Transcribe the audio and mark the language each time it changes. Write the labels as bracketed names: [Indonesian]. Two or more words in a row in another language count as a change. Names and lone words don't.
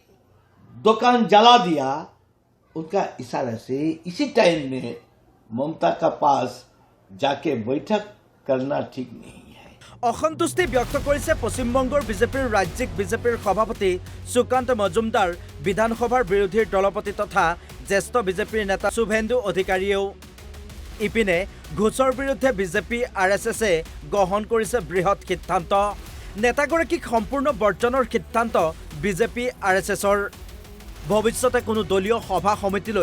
[Hindi] दुकान जला दिया उनका इशारा से इसी टाइम में ममता का पास जाके बैठक करना ठीक नहीं है [Assamese] অসন্তুষ্টি ব্যক্ত কৰিছে পশ্চিমবংগৰ বিজেপিৰ ৰাজ্যিক বিজেপিৰ সভাপতি সুকান্ত মজুমদাৰ বিধানসভাৰ বিৰোধীৰ দলপতি তথা জ্যেষ্ঠ বিজেপিৰ নেতা শুভেন্দু অধিকাৰীয়েও ইপিনে ঘোষৰ বিৰুদ্ধে বিজেপি আৰএছএছে গ্ৰহণ কৰিছে বৃহৎ সিদ্ধান্ত নেতাগৰাকীক সম্পূৰ্ণ বৰ্জনৰ সিদ্ধান্ত বিজেপি আৰএছএছৰ ভৱিষ্যতে কোনো দলীয় সভা সমিতিলৈ